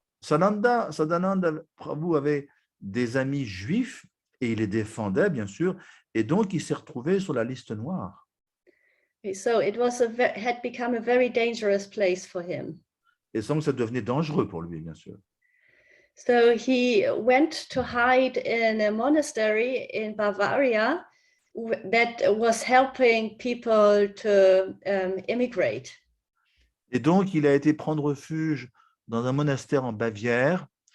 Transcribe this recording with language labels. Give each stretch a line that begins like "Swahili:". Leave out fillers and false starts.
French: Sadananda Prabhu avait des amis juifs et il les défendait, bien sûr, et donc il s'est retrouvé sur la liste noire.
English: So it was had become a very dangerous place for him.
French: Et donc ça devenait dangereux pour lui, bien sûr.
English: So he went to hide in a monastery in Bavaria that was helping people to immigrate.
French: Et donc, il a été prendre refuge dans un monastère en Bavière.